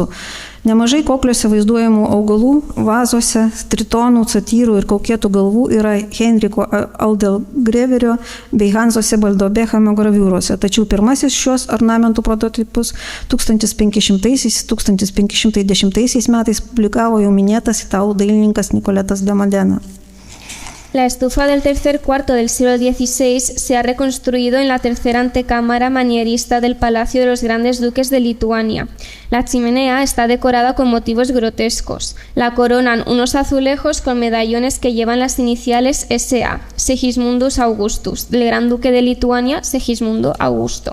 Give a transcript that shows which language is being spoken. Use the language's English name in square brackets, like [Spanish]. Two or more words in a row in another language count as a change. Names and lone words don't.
[Lithuanian] Nemažai kokliuose vaizduojamų augalų, vazose, tritonų, satyrų ir kaukėtų galvų yra Heinricho Aldelgreverio bei Hanso Sebaldo Bechamo graviūrose, tačiau pirmasis šios ornamentų prototipus 1500–1510 metais publikavo jau minėtas italų dailininkas Nicoletas de Modena. [Spanish] La estufa del tercer cuarto del siglo XVI se ha reconstruido en la tercera antecámara manierista del Palacio de los Grandes Duques de Lituania. La chimenea está decorada con motivos grotescos. La coronan unos azulejos con medallones que llevan las iniciales SA, Segismundus Augustus, del Gran Duque de Lituania, Segismundo Augusto.